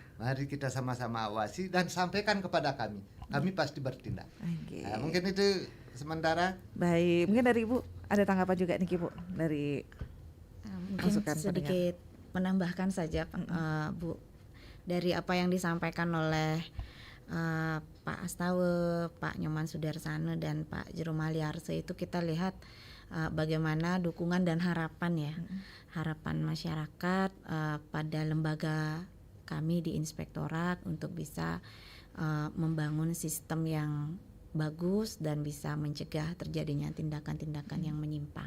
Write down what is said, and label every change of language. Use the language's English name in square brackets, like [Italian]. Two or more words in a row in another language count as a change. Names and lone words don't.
[Indonesian] Mari kita sama-sama awasi dan sampaikan kepada kami. Kami pasti bertindak. Oke. Nah, mungkin itu sementara. Baik, mungkin dari Ibu ada tanggapan juga nih Bu dari Mungkin masukan sedikit menambahkan saja Bu, dari apa yang disampaikan oleh Pak Astawa, Pak Nyoman Sudarsana dan Pak Jero Maliarse, itu kita lihat bagaimana dukungan dan harapan ya, harapan masyarakat pada lembaga kami di Inspektorat untuk bisa membangun sistem yang bagus dan bisa mencegah terjadinya tindakan-tindakan yang menyimpang.